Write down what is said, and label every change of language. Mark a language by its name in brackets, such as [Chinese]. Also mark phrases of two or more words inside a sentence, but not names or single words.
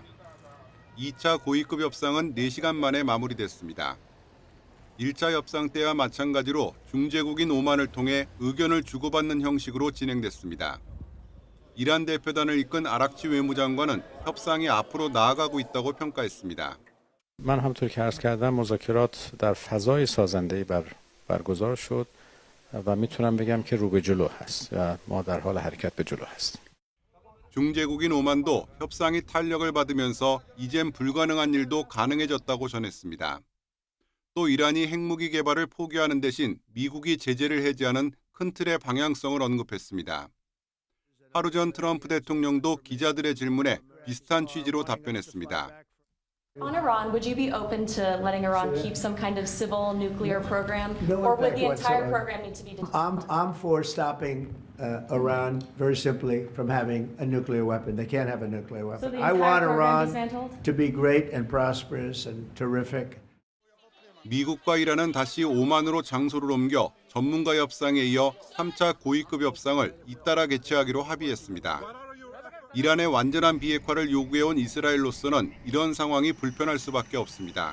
[Korean] 2차 고위급 협상은 4시간 만에 마무리됐습니다. 1차 협상 때와 마찬가지로 중재국인 오만을 통해 의견을 주고받는 형식으로 진행됐습니다. 이란 대표단을 이끈 아락치 외무장관은 협상이 앞으로 나아가고 있다고 평가했습니다. [Persian] من همونطور که عرض کردم مذاکرات در فضای سازنده‌ای برگزار شد و میتونم بگم که رو به جلو هست و ما در حال حرکت به جلو هستیم. [Korean] 중재국인 오만도 협상이 탄력을 받으면서 이젠 불가능한 일도 가능해졌다고 전했습니다. 또 이란이 핵무기 개발을 포기하는 대신 미국이 제재를 해제하는 큰 틀의 방향성을 언급했습니다. 하루 전 트럼프 대통령도 기자들의 질문에 비슷한 취지로 답변했습니다. [English] On Iran, would you be open to letting Iran keep some kind of civil nuclear program, or would the entire program need to be dismantled? I'm for stopping Iran very simply from having a nuclear weapon. They can't have a nuclear weapon. So the I entire want program Iran dismantled? to be great and prosperous and terrific. [Korean] 미국과 이란은 다시 오만으로 장소를 옮겨 전문가 협상에 이어 3차 고위급 협상을 잇따라 개최하기로 합의했습니다. 이란의 완전한 비핵화를 요구해온 이스라엘로서는 이런 상황이 불편할 수밖에 없습니다.